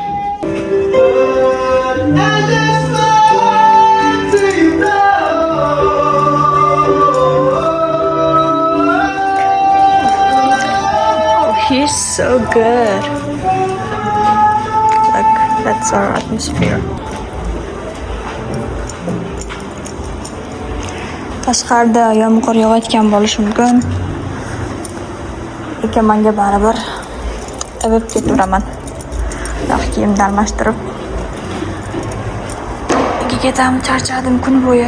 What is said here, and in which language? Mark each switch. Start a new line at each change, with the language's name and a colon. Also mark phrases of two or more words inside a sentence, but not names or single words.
English: Oh, he's so good. Look, that's our atmosphere.
Uzbek: Tashqarida yomg'ir yog'ayotgan bo'lishi mumkin. Lekin menga baribir evib ketaveraman. Yo'q, kiyimni almashtirib. Uyga ketaman, charchadim kun bo'yi.